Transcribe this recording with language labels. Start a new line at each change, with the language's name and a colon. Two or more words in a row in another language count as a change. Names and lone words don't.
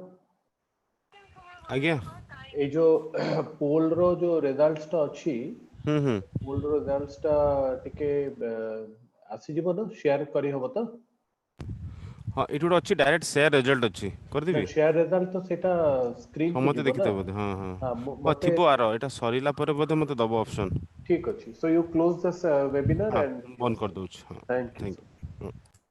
Odia: ଆଜ୍ଞା ଏ ଯୋଉ poll ର ଯୋଉ results ଟା ଅଛି, ହୁଁ poll ର results ଟା ଟିକେ ଆସିଯିବ ନା, share କରିହବ ତ? ହଁ ଏଇଠି ଗୋଟେ ଅଛି
English: direct share result
Odia: ଅଛି ନା କରିଦେବି
English: share result
Odia: ତ ସେଟା screen କୁ ସମସ୍ତେ ଯିବ ନା? ଦେଖିଥିବେ ବୋଧେ ହଁ ହଁ ହଁ ହଁ ମତେ ଥିବ ଆର ଏଇଟା ସରିଲା ପରେ ବୋଧେ ମୋତେ ଦବ ଅପସନ୍ ଠିକ ଅଛି.
English: So you close this webinar
Odia: ହଁ
English: and
Odia: ବନ୍ଦ
English: close.
Odia: କରିଦେଉଛି ହଁ
English: Thank you. thank you